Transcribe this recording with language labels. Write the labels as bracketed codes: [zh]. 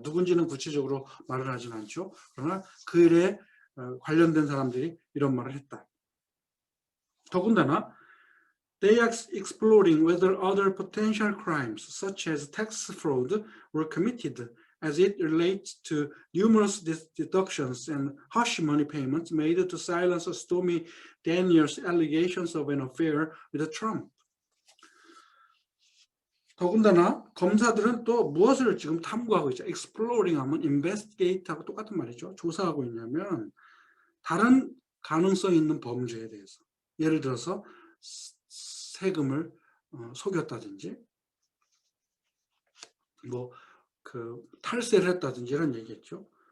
[ko] 누군지는 구체적으로 말을 하진 않죠. 그러나 그 일에 관련된 사람들이 이런 말을 했다. [en] 더군다나 they are exploring whether other potential crimes such as tax fraud were committed as it relates to numerous deductions and hush money payments made to silence Stormy Daniels' allegations of an affair with Trump. [ko] 더군다나 검사들은 또 무엇을 지금 탐구하고 있죠? exploring 하면 investigate하고 똑같은 말이죠. 조사하고 있냐면 다른 가능성 있는 범죄에 대해서 예를 들어서 세금을 속였다든지 뭐 탈세를 했다든지 이런 얘기겠죠.